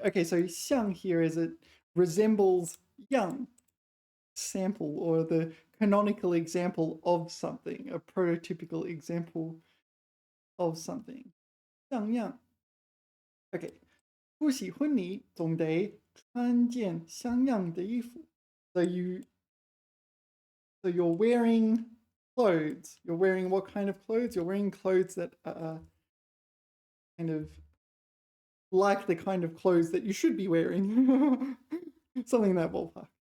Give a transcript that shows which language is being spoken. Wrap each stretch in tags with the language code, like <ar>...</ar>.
<en>Okay, so 像 here is it resembles 样, sample, or the canonical example of something, a prototypical example of something. 像样.Okay.</en> <zh>不喜欢你总得穿件像样的衣服.</zh> <en>So you're wearing clothes. You're wearing what kind of clothes? You're wearing clothes that are kind of like the kind of clothes that you should be wearing. Something in that ballpark.</en>